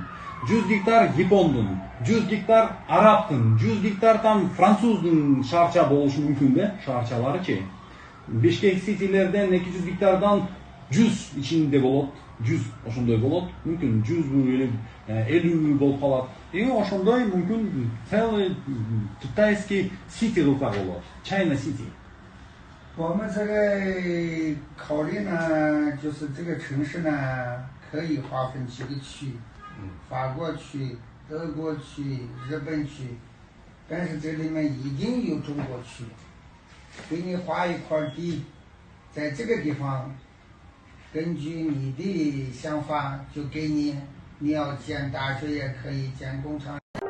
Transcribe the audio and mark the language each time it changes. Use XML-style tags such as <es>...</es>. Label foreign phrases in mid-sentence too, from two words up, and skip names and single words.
<ky>100 гектар Япондун, 100 гектар Арабтын, 100 гектар там Француздун шаарча болушу мүмкүн да, шаарчаларычы. Бишкек ситилерден 200 гектардан 100 ичинде болот, 100 ошондой болот, мүмкүн 100 50 болуп калат. И ошондой мүмкүн</ky> <ru>целый китайский сити рука</ru> <ky>болот, China City。</ky> <zh>我们这个考虑呢，就是这个城市呢，可以划分几个区，法国区、德国区、日本区，但是这里面一定有中国区。给你划一块地，在这个地方，根据你的想法就给你，你要建大学也可以，建工厂。</zh>